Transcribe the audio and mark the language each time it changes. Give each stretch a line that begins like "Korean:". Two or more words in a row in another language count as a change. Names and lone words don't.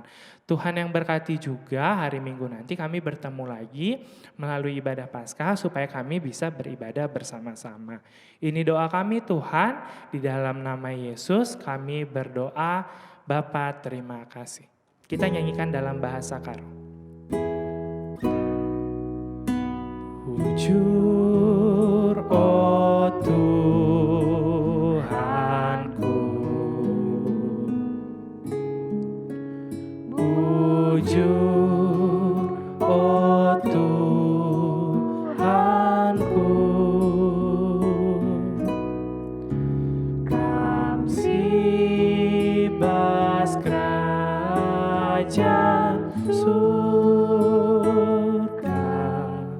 Indonesian: Tuhan yang berkati juga hari Minggu nanti kami bertemu lagi melalui ibadah Paskah supaya kami bisa beribadah bersama-sama. Ini doa kami Tuhan, di dalam nama Yesus kami berdoa, Bapa terima kasih. Kita nyanyikan dalam bahasa Karo.
Batak Karo: Bujur oh Tuhanku, bujur oh Tuhanku, Kam sibas kerajaan surga,